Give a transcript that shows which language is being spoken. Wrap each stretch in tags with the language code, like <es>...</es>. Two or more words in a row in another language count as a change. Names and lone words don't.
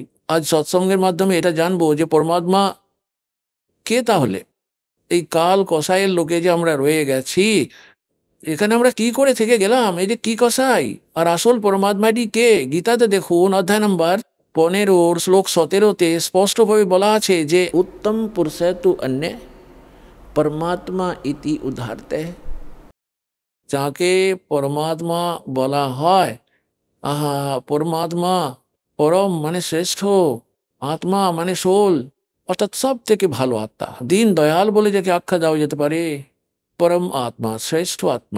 <bn>আজ সৎসঙ্গের মাধ্যমে এটা জানবো যে পরমাত্মা কে। তাহলে এই কাল কষায়ের লোকে যে আমরা রয়ে গেছি, এখানে আমরা কি করে থেকে গেলাম, এই যে কি কষাই, আর আসল পরমাত্মাটি কে? গীতাতে দেখুন অধ্যায় নম্বর 15 শ্লোক 17-তে স্পষ্টভাবে বলা আছে যে</bn> <sa>उत्तम पुरुष तु अन्य परमात्मा इति उदाहरते।</sa> <bn>যাকে পরমাত্মা বলা হয়, আহা, পরমাত্মা, পরম মানে শ্রেষ্ঠ, আত্মা মানে সোল, অর্থাৎ সব থেকে ভালো আত্মা, দীন দয়াল বলে যাকে আখ্যা দেওয়া যেতে পারে, পরম আত্মা, শ্রেষ্ঠ আত্মা।</bn>